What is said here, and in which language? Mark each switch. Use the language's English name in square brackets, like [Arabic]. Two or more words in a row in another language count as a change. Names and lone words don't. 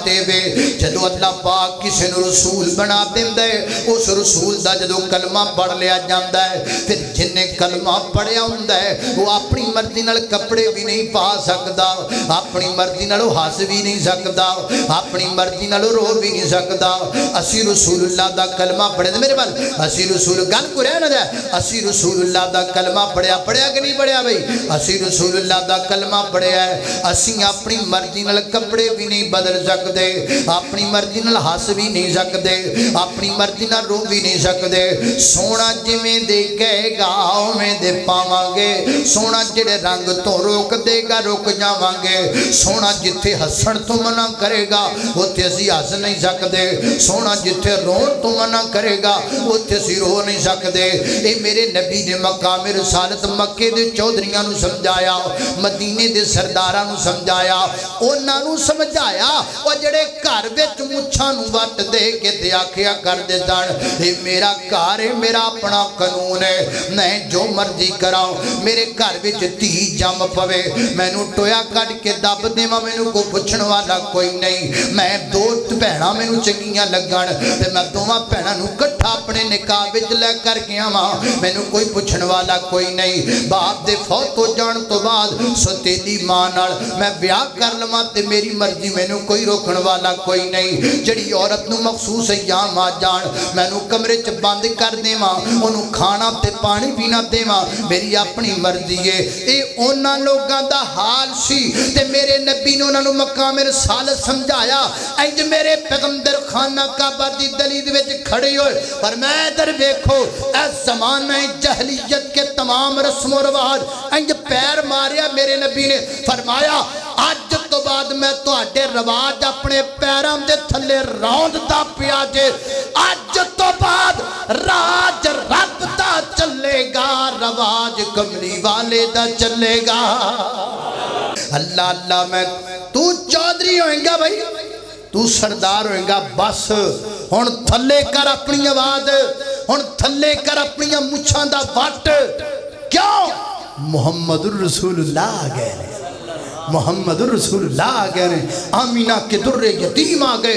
[Punjabi] دے وے جدو اللہ پاک کسی نے رسول بنا دیندے اس رسول دا جدو کلمہ پڑھ لیا جاندہ ہے پھر جن نے کلمہ پڑھیا ہوندہ ہے وہ اپنی مرضی نال کپڑے بھی نہیں پا سکدا اپنی مرضی نال ہس بھی نہیں سکدا اپنی مرضی نال رو بھی نہیں سکدا اسی رسول اللہ دا کلمہ پڑھے میرے بال اسی رسول گل کو رہنا جائے اسی رسول اللہ دا کلمہ پڑھیا کہ نہیں پڑھیا بھئی اسی رسول اللہ دا کلمہ پڑھیا ہے اسی اپنی مرضی نال کپڑے بھی نہیں بدل سکتے اپنی مرضی نال ہس بھی نہیں سکتے اپنی مرضی نال رو بھی نہیں سکتے سونا جویں دے کہے گا اوویں دے پاواں گے سونا جڑے رنگ تو روک دے گا روک جاواں گے سونا جتھے ہسن تو منع کرے گا اوتھے اسی ہس نہیں سکتے سونا جتھے رون تو منع کرے گا اوتھے اسی رو نہیں سکتے اے میرے نبی نے مقام رسالت مکے دے چودھریاں نو سمجھایا مدینے دے سرداراں نو سمجھایا انہاں نو سمجھایا او جڑے گھر وچ مچھاں نو وٹ دے کے تے آکھیا کر دے سن اے میرا گھر ہے میرا اپنا قانون ہے میں جو مرضی کراں میرے گھر وچ تھی جم پوے مینوں ٹویا کڈ کے دب دیواں مینوں کوئی پوچھن والا کوئی نہیں میں دو بہناں مینوں چنگیاں لگن تے میں دوواں بہناں نو کٹھا اپنے نکاح وچ لے کر کے آواں مینوں کوئی پوچھن والا کوئی نہیں باپ دے فوت ہو جان تو بعد ستیلی ماں نال میں بیاہ کر لواں تے میری مرضی مینوں کوئی روکن والا کوئی نہیں جڑی عورت نو مخصوص ایام آ جان مینوں کمرے چ بند کر دیواں اونوں کھانا تے پانی پینا دیواں میری اپنی مرضی ہے اے انہاں لوگاں دا حال سی تے میرے نبی نے انہاں نو مقام رسالت سمجھایا انج میرے پیغمبر خانہ کعبہ دی دلید وچ کھڑے ہوئے فرمایا ادھر دیکھو اے [Urdu] زمانہ جہلیت کے تمام رسم و رواج [Punjabi] انج پیر ماریا میرے نبی نے فرمایا آج تو بعد میں تو آڈے رواج اپنے پیرام دے تھلے روند دا پیا جے آج تو بعد راج رب دا چلے گا رواج کملی والے دا چلے گا اللہ اللہ میں تو چودھری ہوئیں گا بھائی تو سردار ہوئیں گا بس ہن تھلے کر اپنی آواز ہن تھلے کر اپنی مچھان دا وٹ کیوں محمد الرسول اللہ آگئے محمد الرسول اللہ آگئے [Urdu] آمینہ کے در یتیم آگئے